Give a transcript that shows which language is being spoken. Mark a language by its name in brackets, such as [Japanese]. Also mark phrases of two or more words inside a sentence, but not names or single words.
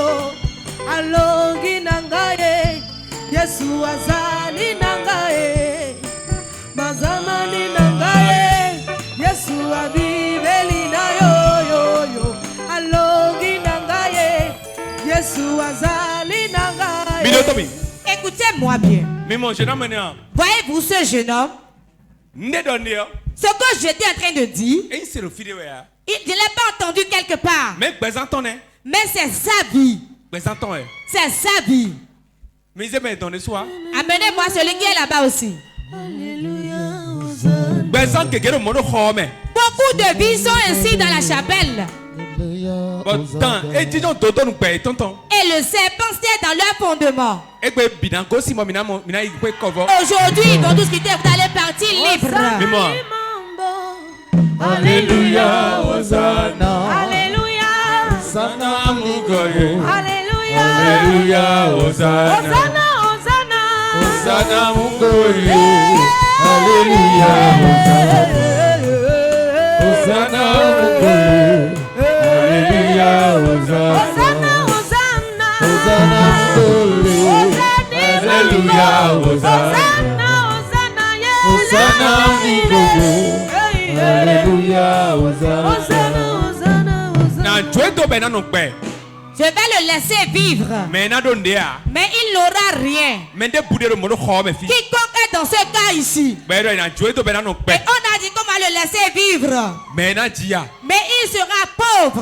[Lingala] Alongi nangaye, Yesu azali nangaye. Mazama ni nangaye, Yesu abibeli na yo yo yo. Alongi nangaye, Yesu azali nangaye. [French] Écoutez-moi bien. Voyez-vous ce jeune homme? Ce que j'étais en train de dire, je ne l'ai pas entendu quelque part. Mais c'est sa vie. C'est sa vie. Amenez-moi celui qui est là-bas aussi. Beaucoup de vies sont ainsi dans la chapelle. Et le serpent est dans leur fondement. Aujourd'hui, ils vont tous quitter. Vous allez partir libre. Alléluia, Hosanna. Alléluia. Hosanna, Alléluia. Alléluia, Hosanna. Hosanna, Hosanna. Hosanna, Alléluia, Hosanna. Hosanna, Alléluia, Hosanna. Hosanna, Alléluia, Hosanna. Hosanna, Alléluia, Hosanna. Je vais le laisser vivre. Mais il n'aura rien. Quiconque est dans ce cas ici. Et on a dit qu'on va le laisser vivre. Mais il sera pauvre.